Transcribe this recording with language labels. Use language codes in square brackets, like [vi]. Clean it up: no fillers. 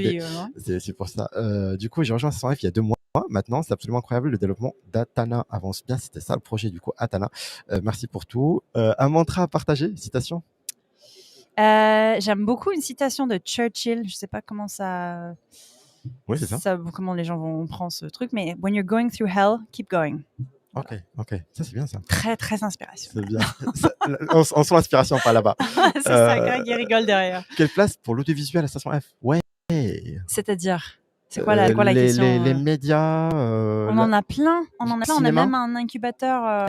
[fr] suis... C'est pour ça. Du coup, j'ai rejoint 500 F il y a 2 mois. Maintenant, c'est absolument incroyable. Le développement d'Atana avance bien. C'était ça le projet, du coup, Atana. Merci pour tout. Un mantra à partager, citation. J'aime beaucoup une citation de Churchill. Je sais pas comment ça... Oui, c'est ça. Comment les gens vont prendre ce truc, mais [en] when you're going through hell, keep going. [fr] Ok. Ça c'est bien ça. Très, très inspirationnel. C'est bien. On sent l'inspiration pas là-bas. C'est ça, Greg, il rigole derrière. Quelle place pour l'audiovisuel à Station F? Ouais. C'est-à-dire, c'est quoi la question les médias. On en a plein. On en a plein. On a Cinéma. même un incubateur